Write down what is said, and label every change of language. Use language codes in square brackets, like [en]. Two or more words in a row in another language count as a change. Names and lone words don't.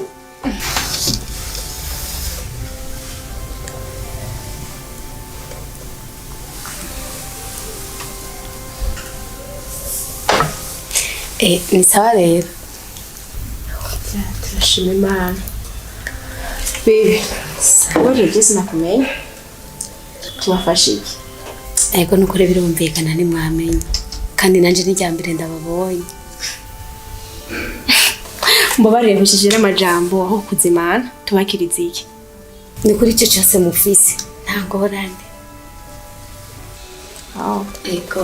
[rn] Ni sawa rero. Turashima Imana. Bibi, wowe ugeze nakumenya. Tubafashe iki? Ego nukuri birumvikana ni mwamenye. Kandi nanje ni ryambere ndababonye. Mbabarire nkushije n'amajambo aho kuzimana tubakiriza iki? Ni kuri cyo cyose mufise. Nta ngorane. Oh. Ego.